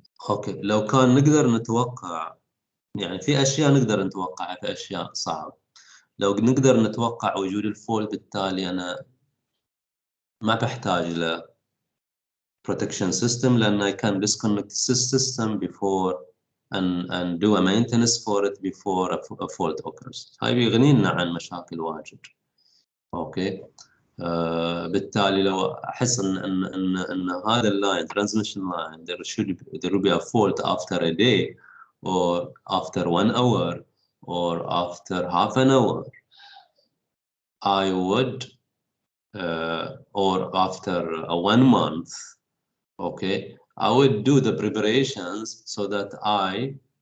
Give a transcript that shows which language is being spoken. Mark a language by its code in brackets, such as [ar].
[ar] أوكي، لو كان نقدر نتوقع، يعني في أشياء نقدر نتوقعها، في أشياء صعب. لو نقدر نتوقع وجود الفولت، بالتالي أنا ما بحتاج ل protection system، لأن [en] I can disconnect the system before and do a maintenance for it before a fault occurs. [ar] هاي بيغنينا عن مشاكل واجد. أوكي. بالتالي لو أحس إن هذا اللاين [en] transmission line there will be a fault after a day or after 1 hour or after half an hour, I would or after 1 month, okay, I would do the preparations so that I